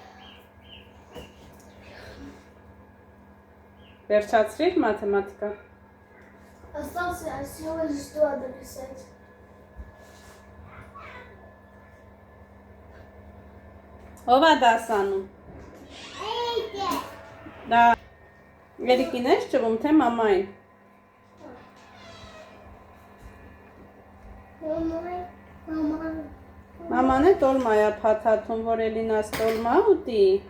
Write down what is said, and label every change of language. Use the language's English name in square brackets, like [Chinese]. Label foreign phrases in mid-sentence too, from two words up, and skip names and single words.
[Armenian] Վերջացրիր մաթեմատիկա։ [Russian] Остался всего лишь 2 дописать. [Armenian] Ով է դասանում։ Դա Երիկին ես ճվում, թե մամային։ Maman է տոլմա է փաթաթում, որ Էլինաս տոլմա ուտի։